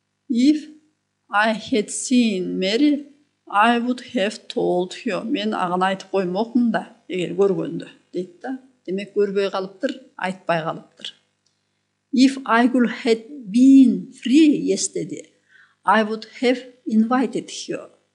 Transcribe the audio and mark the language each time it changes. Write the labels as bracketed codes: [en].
[en] If I had seen Mary, I would have told her. [ky] Мен аганы айтып коймокмун да, эгер көргөндө, дейт да. Демек көрбөй калыптыр, айтпай калыптыр. [en] If Aygul had been free yesterday, I would have invited her.